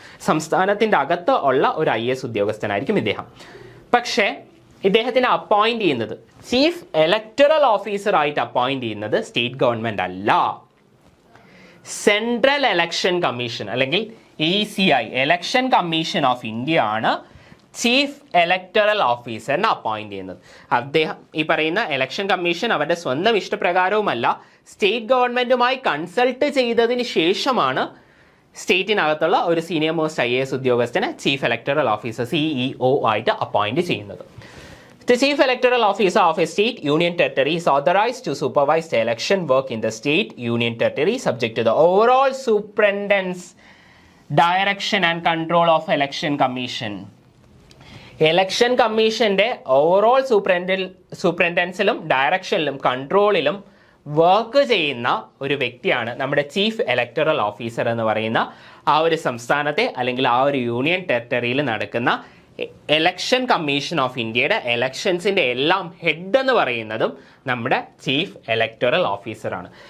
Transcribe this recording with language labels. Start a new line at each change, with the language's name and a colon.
Malayalam: സംസ്ഥാനത്തിൻ്റെ അകത്ത് ഉള്ള ഒരു IAS ഉദ്യോഗസ്ഥനായിരിക്കും ഇദ്ദേഹം. പക്ഷേ ഇദ്ദേഹത്തിനെ അപ്പോയിന്റ് ചെയ്യുന്നത് ചീഫ് ഇലക്ടറൽ ഓഫീസറായിട്ട് അപ്പോയിന്റ് ചെയ്യുന്നത് സ്റ്റേറ്റ് ഗവൺമെൻറ് അല്ല, സെൻട്രൽ ഇലക്ഷൻ കമ്മീഷൻ അല്ലെങ്കിൽ ECI election commission of India ആണ് ചീഫ് ഇലക്ടറൽ ഓഫീസറിനെ അപ്പോയിന്റ് ചെയ്യുന്നത്. അദ്ദേഹം ഈ പറയുന്ന ഇലക്ഷൻ കമ്മീഷൻ അവരുടെ സ്വന്തം ഇഷ്ടപ്രകാരവുമല്ല, സ്റ്റേറ്റ് ഗവൺമെൻറ്റുമായി കൺസൾട്ട് ചെയ്തതിന് ശേഷമാണ് സ്റ്റേറ്റിനകത്തുള്ള ഒരു സീനിയർ മോസ്റ്റ് IAS ഉദ്യോഗസ്ഥനെ ചീഫ് ഇലക്ടറൽ ഓഫീസർ CEO ആയിട്ട് അപ്പോയിന്റ് ചെയ്യുന്നത്.
English: The Chief Electoral Officer of a state, union territory is authorized to supervise the election work in the state, union territory subject to the overall superintendence, direction and control of election commission.
Malayalam: Election കമ്മീഷൻ്റെ overall സൂപ്രണ്ടൻസിലും ഡയറക്ഷനിലും കൺട്രോളിലും work ചെയ്യുന്ന ഒരു വ്യക്തിയാണ് നമ്മുടെ chief electoral officer എന്ന് പറയുന്ന ആ ഒരു സംസ്ഥാനത്തെ അല്ലെങ്കിൽ ആ ഒരു യൂണിയൻ ടെറിട്ടറിയിൽ നടക്കുന്ന ഇലക്ഷൻ കമ്മീഷൻ ഓഫ് ഇന്ത്യയുടെ ഇലക്ഷൻസിൻ്റെ എല്ലാം ഹെഡ് എന്ന് പറയുന്നതും നമ്മുടെ ചീഫ് ഇലക്ടറൽ ഓഫീസറാണ്.